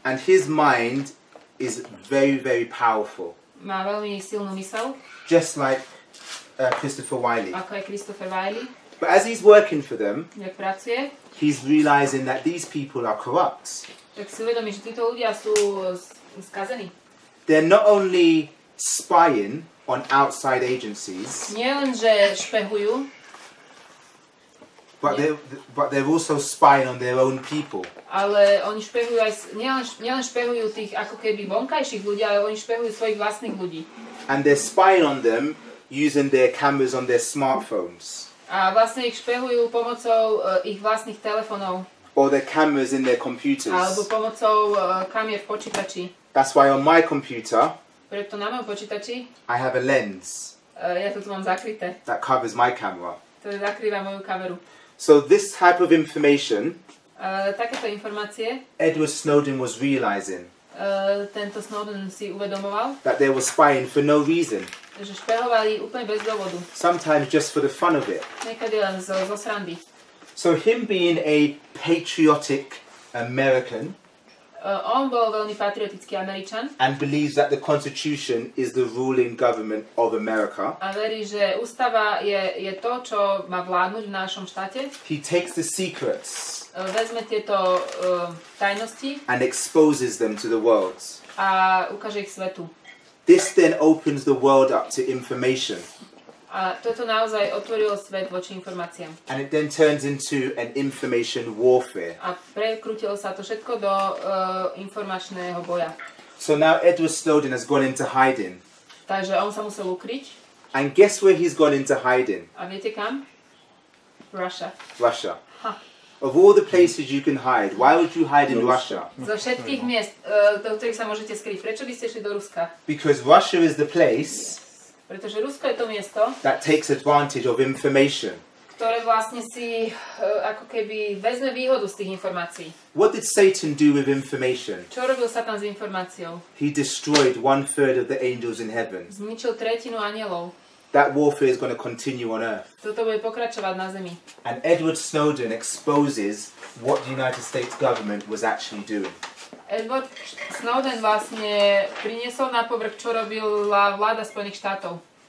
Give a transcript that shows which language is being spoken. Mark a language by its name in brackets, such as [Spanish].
[English] and his mind is very, very powerful. [Slovak] Má veľmi silnú myseľ, [English] Just like Christopher Wiley. [Slovak] ako je Christopher Wiley. [English] But as he's working for them, [Slovak] Jak pracuje, [English] he's realizing that these people are corrupt. [Slovak] tak si uvedomí, že títo ľudia sú skazení. [English] They're not only spying on outside agencies, [Slovak] Nie len, že špehujú, [English] but they're also spying on their own people. [Slovak] ale oni špehujú aj, nielen špehujú tých ako keby vonkajších ľudí, ale oni špehujú svojich vlastných ľudí. [English] And they're spying on them using their cameras on their smartphones. [Slovak] A vlastne ich špehujú pomocou ich vlastných telefónov [English] Or their cameras in their computers. [Slovak] alebo pomocou kamier v počítači. [English] That's why on my computer [Slovak] Preto na mojom počítači [English] I have a lens [Slovak] ja to tu mám zakryté. [English] that covers my camera. [Slovak] To zakrýva moju kameru. [English] So this type of information [Slovak] Takéto informácie [English] Edward Snowden was realizing [Slovak] tento Snowden si uvedomoval, [English] that they were spying for no reason, [Slovak] že špehovali úplne bez dôvodu. [English] sometimes just for the fun of it. [Slovak] Niekedy len zo srandy. [English] So him being a patriotic American [Slovak] On bol veľmi patriotický Američan [English] and believes that the Constitution is the ruling government of America, [Slovak] a verí, že ústava je to, čo má vládnuť v našom štáte. [English] he takes the secrets [Slovak] Vezme tieto tajnosti [English] and exposes them to the world. [Slovak] a ukáže ich svetu. [English] This then opens the world up to information, [Slovak] A toto naozaj otvorilo svet voči informáciám. [English] and it then turns into an information warfare. [Slovak] A prekrútilo sa to všetko do informačného boja. [English] So now Edward Snowden has gone into hiding. [Slovak] Takže on sa musel ukryť. [English] And guess where he's gone into hiding? [Slovak] A viete kam? Russia. [English] Russia. Ha. Of all the places you can hide, why would you hide in Russia? [Slovak] Zo všetkých miest, do ktorých sa môžete skryť. Prečo by ste šli do Ruska? [English] Because Russia is the place [Slovak] Pretože Rusko je to miesto, [English] that takes advantage of information. [Slovak] ktoré vlastne si ako keby vezme výhodu z tých informácií. [English] What did Satan do with information? [Slovak] Čo robil Satan s informáciou? [English] He destroyed 1/3 of the angels in heaven. [Slovak] Zničil tretinu anielov. [English] That warfare is going to continue on earth. [Slovak] Toto bude pokračovať na zemi. [English] And Edward Snowden exposes what the United States government was actually doing. [Slovak] Edward Snowden vlastne priniesol na povrch, čo robila vláda Spojených štátov.